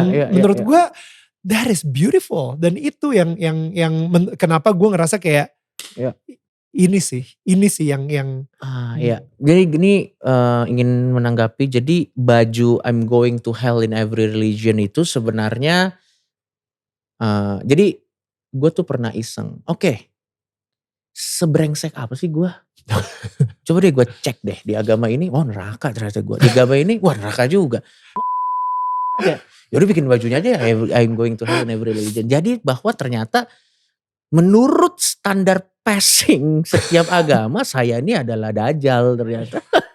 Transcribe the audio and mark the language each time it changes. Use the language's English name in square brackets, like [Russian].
[Indonesian] Dan menurut gue [English] that is beautiful. [Indonesian] Dan itu yang kenapa gue ngerasa kayak ini sih yang Iya. Jadi gini, ingin menanggapi, jadi baju [English] I'm going to hell in every religion [Indonesian] itu sebenarnya jadi gue tuh pernah iseng, oke, sebrengsek apa sih gue? Coba deh gue cek deh di agama ini, wah neraka ternyata gue. Di agama ini, wah neraka juga. Yaudah bikin bajunya aja ya, [English] I'm going to hell in every religion. [Indonesian] Jadi bahwa ternyata menurut standar passing setiap agama, saya ini adalah dajjal ternyata.